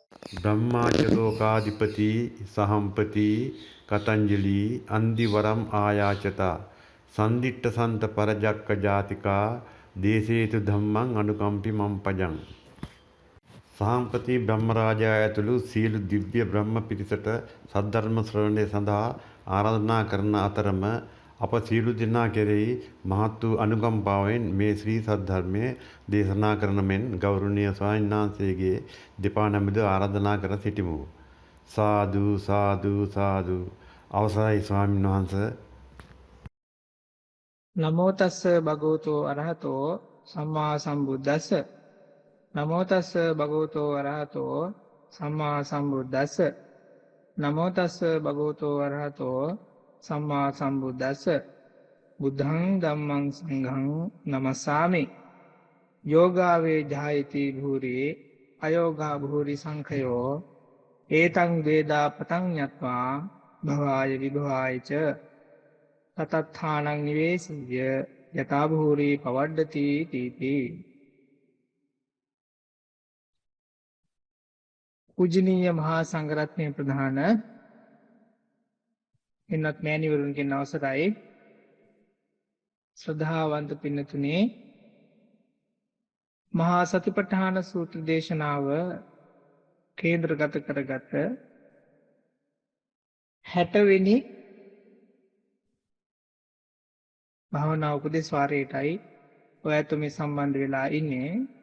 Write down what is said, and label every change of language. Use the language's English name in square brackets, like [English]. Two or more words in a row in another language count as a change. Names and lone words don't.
[Pali] ब्रह्माचलोकाधिपति सहंपति कतंजलि अंदिवरम आयाचता संदिट्ट संत परजक्क जातिका देशेतु धम्मं अनुकंपि मम पजं [Sinhala] සහම්පති බ්‍රහ්මරාජා ඇතුළු සියලු දිව්‍ය බ්‍රහ්ම පිරිසට සද්ධර්ම ශ්‍රවණය සඳහා ආරාධනා කරන අතරම අප සියලු දෙනා කෙරෙහි මහත් වූ අනුකම්පාවෙන් මේ ශ්‍රී සද්ධර්මය දේශනා කරන මෙන් ගෞරවනීය ස්වාමීන් වහන්සේගේ දෙපා නමද ආරාධනා කර සිටිමු. සාදු සාදු සාදු. අවසරයි ස්වාමීන් වහන්සේ. [Pali] නමෝ තස්ස භගවතෝ අරහතෝ සම්මා සම්බුද්දස්ස. නමෝ තස්ස භගවතෝ අරහතෝ සම්මා සම්බුද්දස්ස. නමෝ තස්ස භගවතෝ අරහතෝ සම්මා සම්බුද්දස්ස. බුද්ධං ධම්මං සංඝං නමස්සාමි. යෝගාවේ ජායති භූරි අයෝගා භූරි සංඛයෝ ඒතං වේදා පතං ඤත්වා භවාය විභවායච තතත්ථානං නිවේසය යතා භූරි පවඩ්ඩති තීති. [Sinhala] පූජනීය මහා සංඝරත්නය ප්‍රධාන එන්නත් මෑණිවරුන්ගෙන් අවසරයි. ශ්‍රද්ධාවන්ත පින්නතුනේ, මහා සතිපට්ඨාන සූත්‍ර දේශනාව කේන්ද්‍රගත කරගත 60 වෙනි භාවනා උපදේශ වාරයටයි ඔයත් මේ සම්බන්ධ වෙලා ඉන්නේ.